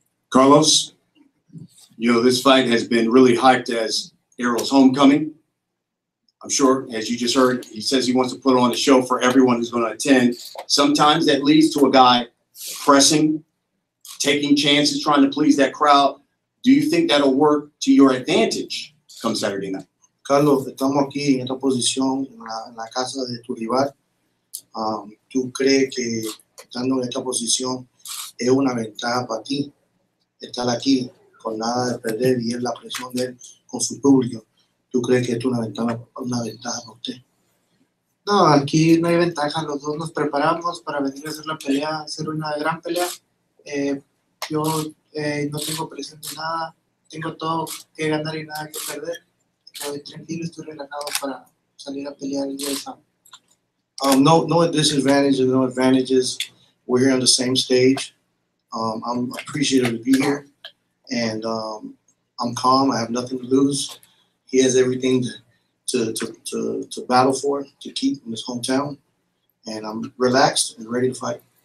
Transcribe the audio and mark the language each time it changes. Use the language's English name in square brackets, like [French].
[English] Carlos, you know, this fight has been really hyped as Errol's homecoming. I'm sure, as you just heard, he says he wants to put on a show for everyone who's going to attend. Sometimes that leads to a guy pressing, taking chances, trying to please that crowd. Do you think that'll work to your advantage come Saturday night? [Spanish] Carlos, estamos aquí en esta posición, en la casa de tu rival. ¿Tú crees que estando en esta posición es una ventaja para ti estar aquí con nada de perder y es la presión de él con su público? ¿Tú crees que esto es una ventaja para usted? No, aquí no hay ventaja, los dos nos preparamos para venir a hacer la pelea, hacer una gran pelea. Yo no tengo presión de nada, tengo todo que ganar y nada que perder. Estoy tranquilo, estoy relajado para salir a pelear el día del sábado. [English] No disadvantages, no advantages. We're here on the same stage. I'm appreciative to be here, and I'm calm. I have nothing to lose. He has everything to battle for, to keep in his hometown, and I'm relaxed and ready to fight.